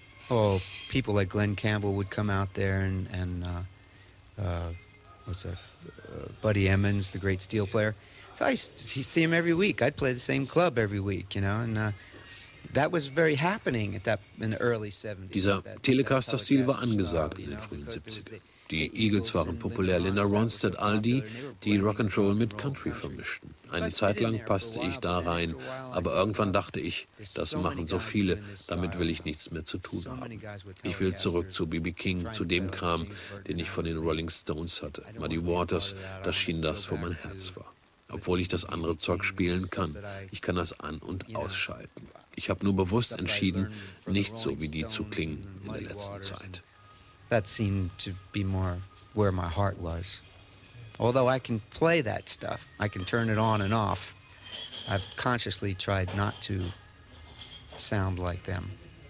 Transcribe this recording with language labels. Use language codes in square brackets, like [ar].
[en] Oh, people like Glenn Campbell would come out there and Buddy Emmons, the great steel player. So I see him every week. I'd play the same club every week, you know, and that was very happening at that in the early 70s. [de] Dieser Telecaster-Stil war angesagt in den frühen 70ern. Die Eagles waren populär, Linda Ronstadt, all die Rock'n'Roll mit Country vermischten. Eine Zeit lang passte ich da rein, aber irgendwann dachte ich, das machen so viele, damit will ich nichts mehr zu tun haben. Ich will zurück zu B.B. King, zu dem Kram, den ich von den Rolling Stones hatte. Muddy Waters, das schien das, wo mein Herz war. Obwohl ich das andere Zeug spielen kann, ich kann das an- und ausschalten. Ich habe nur bewusst entschieden, nicht so wie die zu klingen in der letzten Zeit. [en] That seemed to be more where my heart was. Although I can play that stuff, I can turn it on and off, I've consciously tried not to sound like them.